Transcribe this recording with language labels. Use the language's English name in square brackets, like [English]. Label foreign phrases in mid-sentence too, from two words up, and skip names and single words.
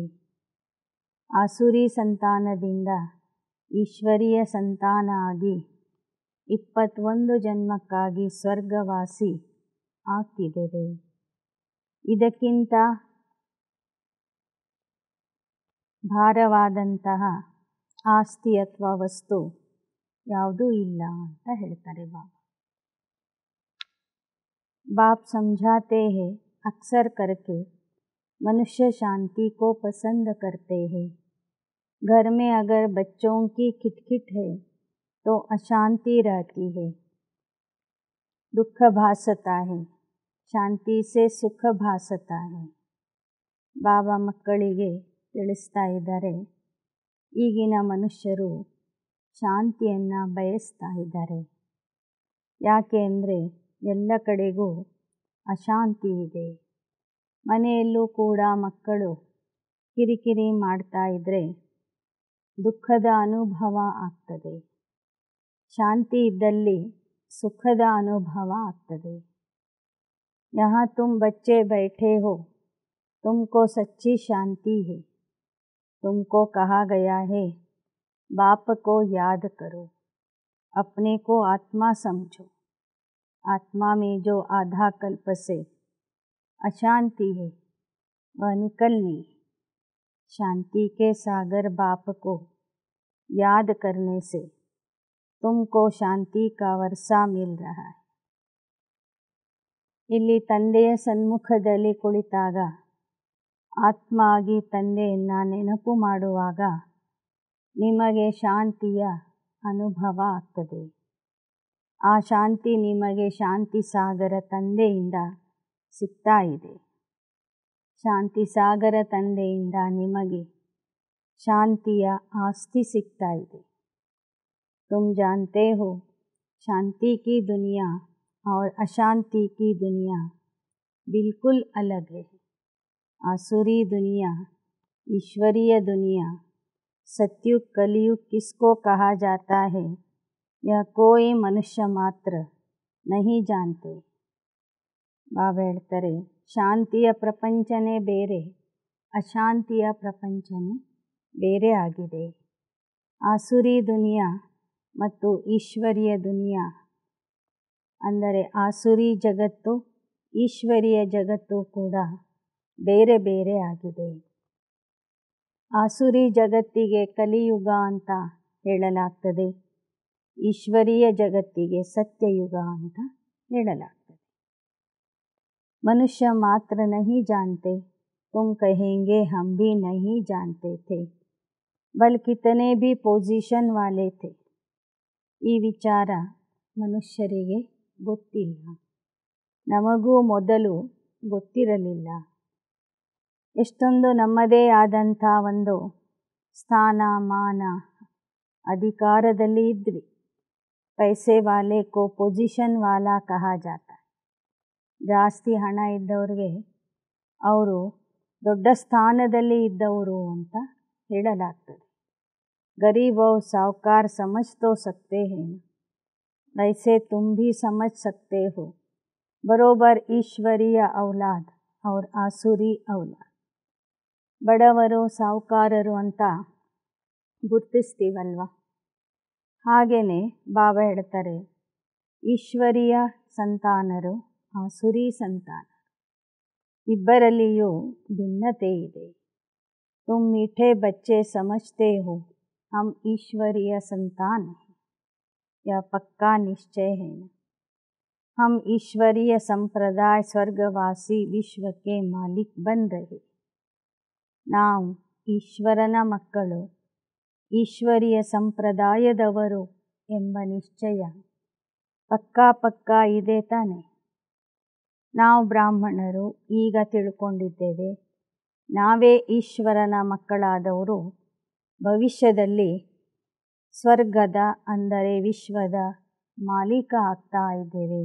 [Kannada] ಆಸುರಿ ಸಂತಾನದಿಂದ ಈಶ್ವರೀಯ ಸಂತಾನ ಆಗಿ 21 ಜನ್ಮಕ್ಕಾಗಿ ಸ್ವರ್ಗವಾಸಿ ಆಗ್ತಿದ್ದೇವೆ. ಇದಕ್ಕಿಂತ ಭಾರವಾದಂತಹ ಆಸ್ತಿ ಅಥವಾ ವಸ್ತು ಯಾವುದೂ ಇಲ್ಲ ಅಂತ ಹೇಳ್ತಾರೆ ಬಾಬಾ. [Hindi] बाप समझाते हैं, अक्सर करके मनुष्य शांति को पसंद करते हैं। घर में अगर बच्चों की खिटखिट है तो अशांति रहती है, दुख भासता है, शांति से सुख भासता है. [Kannada] ಬಾಬಾ ಮಕ್ಕಳಿಗೆ ತಿಳಿಸ್ತಾ ಇದ್ದಾರೆ, ಈಗಿನ ಮನುಷ್ಯರು ಶಾಂತಿಯನ್ನು ಬಯಸ್ತಾ ಇದ್ದಾರೆ. ಯಾಕೆ ಅಂದರೆ ಎಲ್ಲ ಕಡೆಗೂ ಅಶಾಂತಿ ಇದೆ. ಮನೆಯಲ್ಲೂ ಕೂಡ ಮಕ್ಕಳು ಕಿರಿಕಿರಿ ಮಾಡ್ತಾ ಇದ್ದರೆ ದುಃಖದ ಅನುಭವ ಆಗ್ತದೆ. ಶಾಂತಿ ಇದ್ದಲ್ಲಿ ಸುಖದ ಅನುಭವ ಆಗ್ತದೆ. [Hindi] यहाँ तुम बच्चे बैठे हो, तुमको सच्ची शांति है. तुमको कहा गया है, बाप को याद करो, अपने को आत्मा समझो. आत्मा में जो आधा कल्प से अशांति है वह निकलनी है. शांति के सागर बाप को याद करने से तुमको शांति का वर्षा मिल रहा है. [Kannada] ಇಲ್ಲಿ ತಂದೆಯ ಸನ್ಮುಖದಲ್ಲಿ ಕುಳಿತಾಗ ಆತ್ಮ ಆಗಿ ತಂದೆಯನ್ನು ನೆನಪು ಮಾಡುವಾಗ ನಿಮಗೆ ಶಾಂತಿಯ ಅನುಭವ ಆಗ್ತದೆ. ಆ ಶಾಂತಿ ನಿಮಗೆ ಶಾಂತಿ ಸಾಗರ ತಂದೆಯಿಂದ ಸಿಗ್ತಾ ಇದೆ. ಶಾಂತಿ ಸಾಗರ ತಂದೆಯಿಂದ ನಿಮಗೆ ಶಾಂತಿಯ ಆಸ್ತಿ ಸಿಗ್ತಾ ಇದೆ. [Hindi] तुम जानते हो, शांति की दुनिया और अशांति की दुनिया बिल्कुल अलग है. आसुरी दुनिया, ईश्वरीय दुनिया, सत्युग कलयुग किसको कहा जाता है यह कोई मनुष्य मात्र नहीं जानते. [Kannada] ಬಾಬಾ ಹೇಳ್ತಾರೆ, ಶಾಂತಿಯ ಪ್ರಪಂಚನೇ ಬೇರೆ, ಅಶಾಂತಿಯ ಪ್ರಪಂಚನೇ ಬೇರೆ ಆಗಿದೆ. [Hindi] आसुरी दुनिया [Kannada] ಮತ್ತು [Hindi] ईश्वरीय दुनिया [Kannada] ಅಂದರೆ ಆಸುರಿ ಜಗತ್ತು, ಈಶ್ವರೀಯ ಜಗತ್ತು ಕೂಡ ಬೇರೆ ಬೇರೆ ಆಗಿದೆ. ಆಸುರಿ ಜಗತ್ತಿಗೆ ಕಲಿಯುಗ ಅಂತ ಹೇಳಲಾಗ್ತದೆ. ಈಶ್ವರೀಯ ಜಗತ್ತಿಗೆ ಸತ್ಯಯುಗ ಅಂತ ಹೇಳಲಾಗ್ತದೆ. [Hindi] मनुष्य मात्र नहीं जानते, तुम कहेंगे हम भी नहीं जानते थे. बल कितने भी पोजिशन वाले थे [Kannada] ಈ ವಿಚಾರ ಮನುಷ್ಯರಿಗೆ ಗೊತ್ತಿಲ್ಲ. ನಮಗೂ ಮೊದಲು ಗೊತ್ತಿರಲಿಲ್ಲ. ಎಷ್ಟೊಂದು ನಮ್ಮದೇ ಆದಂಥ ಒಂದು ಸ್ಥಾನ ಮಾನ ಅಧಿಕಾರದಲ್ಲಿ ಇದ್ವಿ. [Hindi] पैसे वाले को पोजिशन वाला कहा जाता. [Kannada] ಜಾಸ್ತಿ ಹಣ ಇದ್ದವ್ರಿಗೆ ಅವರು ದೊಡ್ಡ ಸ್ಥಾನದಲ್ಲಿ ಇದ್ದವರು ಅಂತ ಹೇಳಲಾಗ್ತದೆ. [Hindi] गरीब और साहूकार समझ तो सकते हैं ना, वैसे तुम भी समझ सकते हो. बरोबर ईश्वरीय औलाद और आसुरी औलाद. [Kannada] ಬಡವರು ಸಾಹುಕಾರರು ಅಂತ ಗುರುತಿಸ್ತೀವಲ್ವ, ಹಾಗೆಯೇ ಬಾಬಾ ಹೇಳ್ತಾರೆ ಈಶ್ವರೀಯ ಸಂತಾನರು ಆಸುರಿ ಸಂತಾನರು ಇಬ್ಬರಲ್ಲಿಯೂ ಭಿನ್ನತೆ ಇದೆ. [Hindi] तुम मीठे बच्चे समझते हो हम ईश्वरीय संतान हैं, यह पक्का निश्चय है ना. हम ईश्वरीय संप्रदाय स्वर्गवासी विश्व के मालिक बन रहे. [Kannada] ನಾವು ಈಶ್ವರನ ಮಕ್ಕಳು, ಈಶ್ವರೀಯ ಸಂಪ್ರದಾಯದವರು ಎಂಬ ನಿಶ್ಚಯ ಪಕ್ಕಾ ಇದೆ ತಾನೆ. ನಾವು ಬ್ರಾಹ್ಮಣರು ಈಗ ತಿಳ್ಕೊಂಡಿದ್ದೇವೆ, ನಾವೇ ಈಶ್ವರನ ಮಕ್ಕಳಾದವರು ಭವಿಷ್ಯದಲ್ಲಿ ಸ್ವರ್ಗದ ಅಂದರೆ ವಿಶ್ವದ ಮಾಲೀಕ ಆಗ್ತಾ ಇದ್ದೇವೆ.